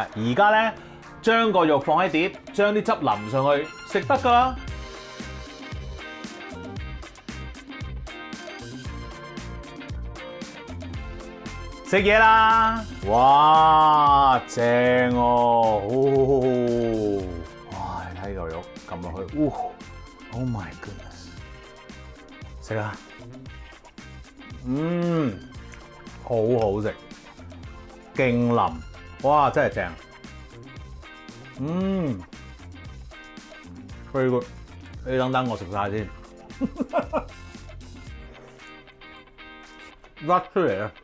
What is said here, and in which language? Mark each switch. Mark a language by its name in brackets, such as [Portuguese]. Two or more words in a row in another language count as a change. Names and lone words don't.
[Cantonese] 而家咧將個肉放喺碟，將啲汁淋上去，食得㗎啦。食嘢啦！哇，正哦！哇，你睇嚿肉撳落去 ， [English] Oh my goodness！ [Cantonese] 食啊！好好食，勁腍，哇，真係正 ！ [English] Very good！ [Cantonese] 你等等我食晒先，甩出嚟啊！